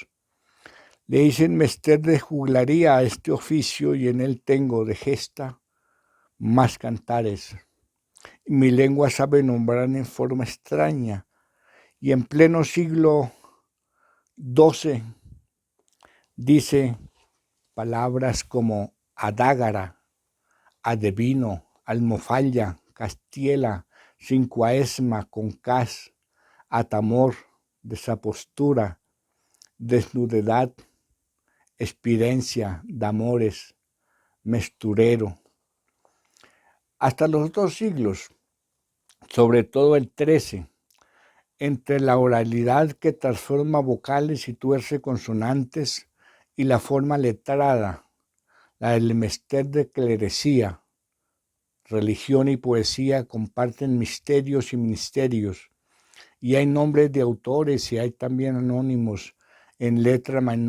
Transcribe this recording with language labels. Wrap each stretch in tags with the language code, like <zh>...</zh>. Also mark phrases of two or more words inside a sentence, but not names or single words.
<es>Le dicen mester de juglaría a este oficio y en él tengo de gesta más cantares. Mi lengua sabe nombrar en forma extraña y en pleno siglo XII dice palabras como adágara, adevino, almofalla, castiela, cincuaesma, concás, atamor, desapostura, desnudedad, espidencia, damores, mesturero. Hasta los 2 siglos, sobre todo el 13, entre la oralidad que transforma vocales y tuerce consonantes y la forma letrada, la del mester de clerecía, religión y poesía comparten misterios y ministerios, y hay nombres de autores y hay también anónimos en letra</es>